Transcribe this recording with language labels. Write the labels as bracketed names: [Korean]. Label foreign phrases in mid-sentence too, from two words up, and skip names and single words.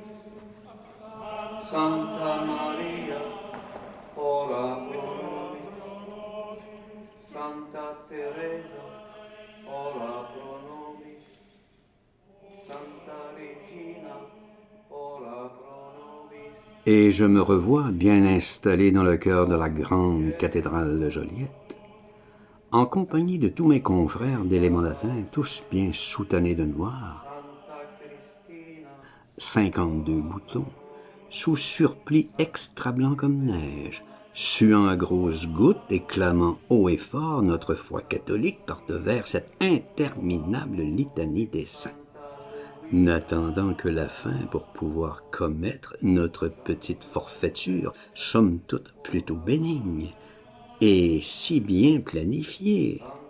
[Latin] Santa Maria, ora pro nobis. Santa Teresa, ora pro nobis. Santa Regina, ora pro nobis. [French] Et je me revois bien installé dans le cœur de la grande cathédrale de Joliette, en compagnie de tous mes confrères d'éléments latins, tous bien soutannés de noir, 52 boutons, sous surplis extra blanc comme neige, suant à grosses gouttes et clamant haut et fort notre foi catholique par-devers cette interminable litanie des saints, n'attendant que la fin pour pouvoir commettre notre petite forfaiture, somme toute plutôt bénigne, et si bien planifiée.